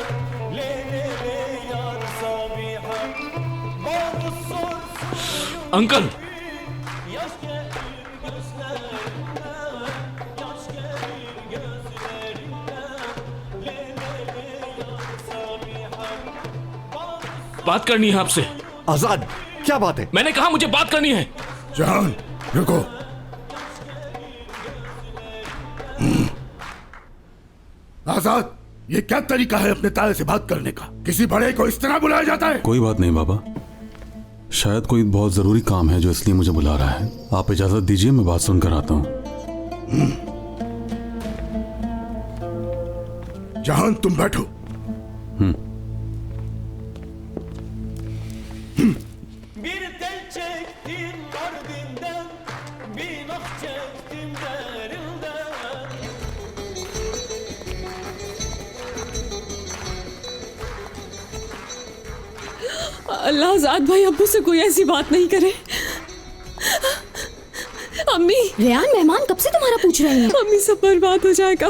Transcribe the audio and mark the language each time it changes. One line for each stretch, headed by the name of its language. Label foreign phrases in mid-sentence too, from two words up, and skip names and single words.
Turkish: Le le le yar Sabiha, bana sor suyu
Hindi: अंकल,
Turkish: yaş gelir gözlerimden, yaş gelir gözlerimden. Le le le yar Sabiha, bana
Hindi: बात करनी है आपसे। आजाद, क्या बात है? मैंने कहा मुझे बात करनी है। जहान, रुको। आजाद, ये क्या तरीका है अपने ताए से बात करने का? किसी बड़े को इस तरह बुलाया जाता है? कोई बात नहीं बाबा, शायद कोई बहुत जरूरी काम है जो इसलिए मुझे बुला रहा है। आप इजाजत दीजिए, मैं बात सुनकर आता हूँ। जहान, तुम बैठो।
Turkish: bir tel çektim mordinden, bir ah çektim derinden.
Hindi: अल्लाह, आजाद भाई अब्बू से कोई ऐसी बात नहीं करे। अम्मी, रेयान, मेहमान कब से तुम्हारा पूछ रहे हैं। अम्मी, सब बर्बाद हो जाएगा।